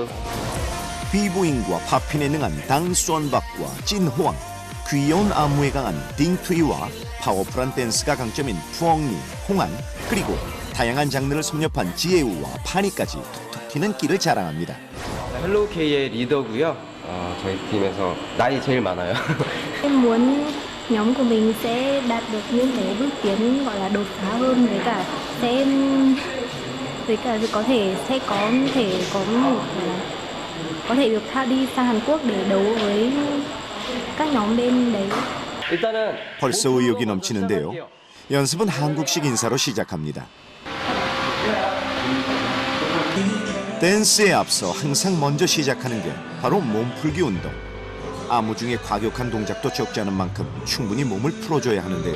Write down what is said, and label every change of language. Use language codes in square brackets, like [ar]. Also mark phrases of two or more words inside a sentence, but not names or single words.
[ko] 비보잉과 팝핀에 능한 당수원박과 찐호왕, 귀여운 안무에 강한 딩투이와 파워풀한 댄스가 강점인 푸엉니, 홍안, 그리고 다양한 장르를 섭렵한 지혜우와 파니까지 톡톡 튀는 끼를 자랑합니다. 헬로우 K의 리더고요. 저희 팀에서 나이 제일 많아요. [vi] Em muốn nhóm của mình sẽ đạt được những cái bước tiến gọi là đột phá hơn với cả có thể sẽ có thể có một có thể được đi sang Hàn Quốc để đấu với các nhóm bên đấy. [ko] 일단은 벌써 의욕이 넘치는데요. 연습은 한국식 인사로 시작합니다. 댄스에 앞서 항상 먼저 시작하는 게 바로 몸풀기 운동. 아무 중에 과격한 동작도 적지 않은 만큼 충분히 몸을 풀어줘야 하는데요.